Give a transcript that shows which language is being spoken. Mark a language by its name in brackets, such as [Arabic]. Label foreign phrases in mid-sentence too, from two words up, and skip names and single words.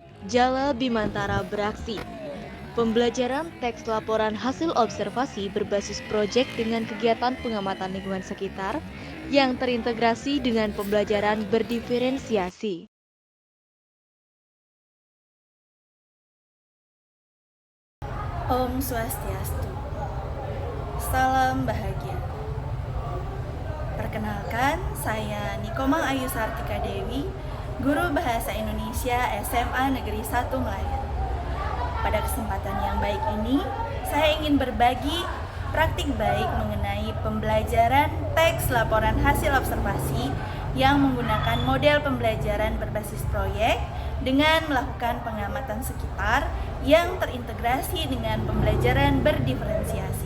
[Indonesian] Jala Bimantara beraksi. Pembelajaran teks laporan hasil observasi berbasis proyek dengan kegiatan pengamatan lingkungan sekitar yang terintegrasi dengan pembelajaran berdiferensiasi. [Balinese] Om Swastiastu. [Indonesian] Salam bahagia. Perkenalkan, saya Nikomang Ayu Sartika Dewi, Guru Bahasa Indonesia SMA Negeri 1 Melayan. Pada kesempatan yang baik ini, saya ingin berbagi praktik baik mengenai pembelajaran teks laporan hasil observasi yang menggunakan model pembelajaran berbasis proyek dengan melakukan pengamatan sekitar yang terintegrasi dengan pembelajaran berdiferensiasi.